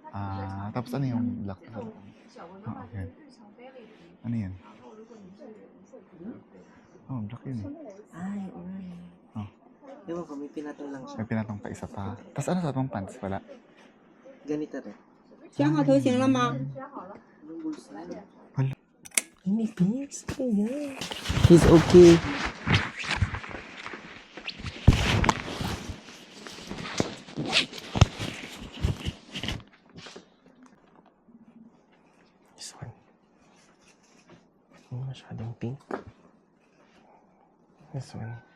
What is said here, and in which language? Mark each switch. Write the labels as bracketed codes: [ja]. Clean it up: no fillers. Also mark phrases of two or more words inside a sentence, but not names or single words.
[tl] Tapos ano yung black sa loob? Okay. Ano yan? Oh, black yun eh. Ay, alright. Oh. Ewan ko, may pinatong lang siya. May pinatong pa isa pa. Tapos ano sa itong pants? Wala. Ganito rin. [zh] 想好头型了吗？ [tl] Anong bulsa? Wala. Ay, may pants. Ayan. [en] He's okay. This one. [tl] Hindi masyadong pink. [en] This one.